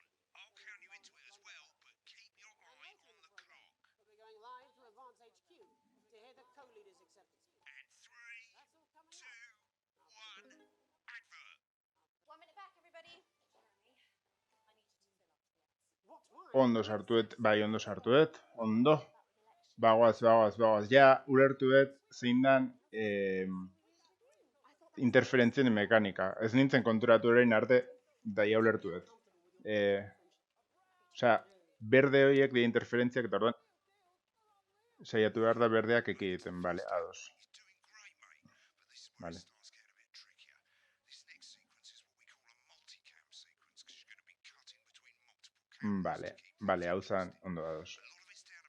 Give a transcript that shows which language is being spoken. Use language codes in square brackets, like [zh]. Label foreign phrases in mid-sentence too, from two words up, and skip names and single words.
[en] I'll count you into it as well, but keep your eye on the clock. We'll be going live to Advance HQ to hear the co-leaders' acceptance speech. And 3, That's all coming 2, up. 1, advert. 1 minute back, everybody. Jeremy, I need you to fill up the ads. What wine? [eu] Ondo sartuet, bai, ondo sartuet. Ondo. Bagoaz. Ja, ulertu dut zein dan interferentzien mekanika. Ez nintzen konturatu orain arte, da ja ulertu dut. Osea, berde horiek die interferentziak eta orduan saiatu behar da berdeak ekiditen, bale, ados. [en] Doing great, mate. But this is where Vale. it starts getting a bit trickier. This next sequence is what we call a multicam sequence because you're going to be cutting between multiple cameras. [eu] Vale, hau zan, ondo ados. [en] A lot of it's